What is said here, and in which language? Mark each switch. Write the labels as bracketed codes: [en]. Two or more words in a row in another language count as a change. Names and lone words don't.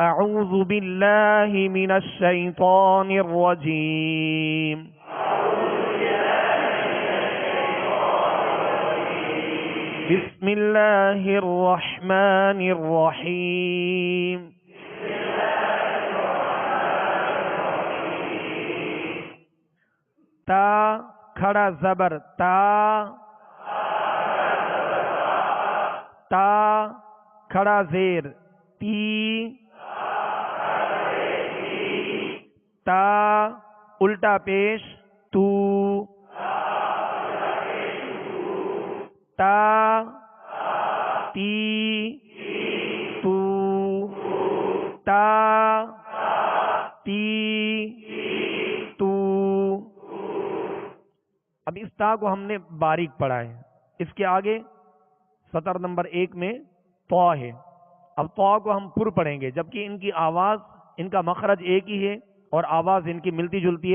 [ar] اعوذ باللہ من الشیطان الرجیم بسم اللہ الرحمن الرحیم [ur] تا کھڑا زبر تا، تا کھڑا زیر تی، تا الٹا پیش تو، تا تی تو، تا تی تو۔ اب اس تا کو ہم نے باریک پڑھا ہے، اس کے آگے سطر نمبر 1 میں طا ہے، اب طا کو ہم پر پڑھیں گے، جبکہ ان کی آواز، ان کا مخرج ایک ہی ہے اور آواز ان کی ملتی جلتی ہے۔